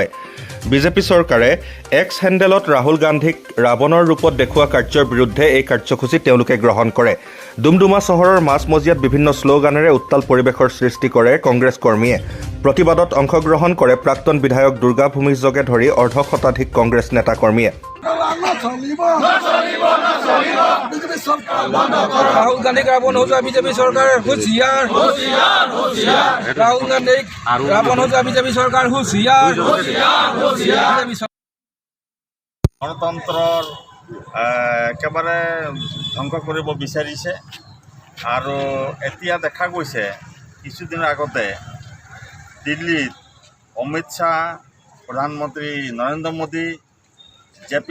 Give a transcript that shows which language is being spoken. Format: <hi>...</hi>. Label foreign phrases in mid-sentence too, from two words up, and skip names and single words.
<as>বিজেপি চৰকাৰে এক্স হেণ্ডেলত ৰাহুল গান্ধীক ৰাৱণৰ ৰূপত দেখুওৱা কাৰ্যৰ বিৰুদ্ধে এই কাৰ্যসূচী তেওঁলোকে গ্ৰহণ কৰে। ডুমডুমা চহৰৰ মাজমজিয়াত বিভিন্ন শ্লোগানেৰে উত্তাল পৰিৱেশৰ সৃষ্টি কৰে কংগ্ৰেছ কৰ্মীয়ে। প্ৰতিবাদত অংশগ্ৰহণ কৰে প্ৰাক্তন বিধায়ক দুৰ্গা ভূমিজকে ধৰি অৰ্ধশতাধিক কংগ্ৰেছ নেতা কৰ্মীয়ে।</as> <hi>राहुल गांधी का रावण हो जाए बीजेपी सरकार होशियार राहुल गांधी रावण हो जाए बीजेपी सरकार होशियार</hi> <as>গণতন্ত্ৰৰ একেবাৰে ধ্বংস কৰিব বিচাৰিছে আৰু এতিয়া দেখা গৈছে কিছুদিনৰ আগতে দিল্লীত অমিত শ্বাহ, প্ৰধানমন্ত্ৰী নৰেন্দ্ৰ মোদী, জে.পি.</as>